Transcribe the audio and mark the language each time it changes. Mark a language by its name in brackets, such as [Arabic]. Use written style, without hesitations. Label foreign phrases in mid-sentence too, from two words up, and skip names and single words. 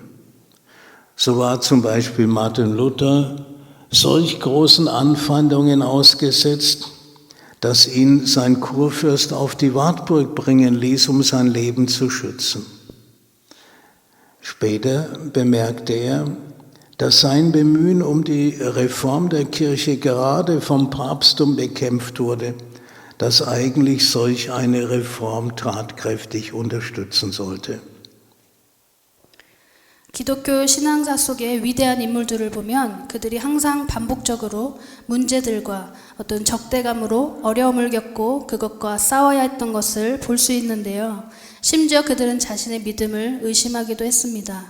[German] So war zum Beispiel Martin Luther solch großen Anfeindungen ausgesetzt, dass ihn sein Kurfürst auf die Wartburg bringen ließ, um sein Leben zu schützen. Später bemerkte er, dass sein Bemühen um die Reform der Kirche gerade vom Papsttum bekämpft wurde, das eigentlich solch eine Reform tatkräftig unterstützen sollte. [Korean] 기독교 신앙사 속의 위대한 인물들을 보면 그들이 항상 반복적으로 문제들과 어떤 적대감으로 어려움을 겪고 그것과 싸워야 했던 것을 볼 수 있는데요. 심지어 그들은 자신의 믿음을 의심하기도 했습니다.